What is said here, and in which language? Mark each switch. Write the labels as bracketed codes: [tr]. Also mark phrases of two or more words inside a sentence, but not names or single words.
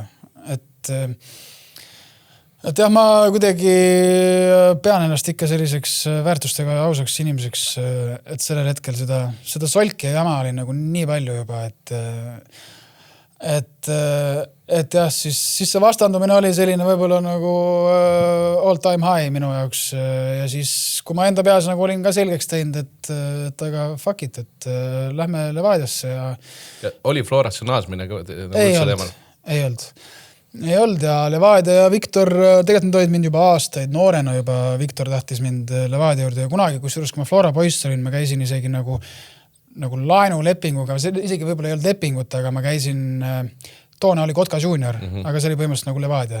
[et] Et jah, ma kuidagi pean ennast ikka selliseks väärtustega ja ausaks inimeseks, et sellel hetkel seda solki ja jama oli nagu nii palju juba, et jah, siis see vastandumine oli selline võib-olla nagu [en] all time high [et] minu jaoks ja siis, kui ma enda peas nagu olin ka selgeks teinud, et aga [en] fuck it, [et] et lähme Levadiasse ja oli Florasse naasmine? Ei olnud ja Levadia ja Viktor, tegelikult nad olid mind juba aastaid, noorena juba Viktor tahtis mind Levadia juurde ja kunagi, kusjuures kui ma Flora poiss olin, ma käisin isegi nagu laenulepinguga, isegi võib-olla ei olnud lepingut, aga ma käisin, toona oli Kotka Junior, aga see oli põhimõtteliselt nagu Levadia.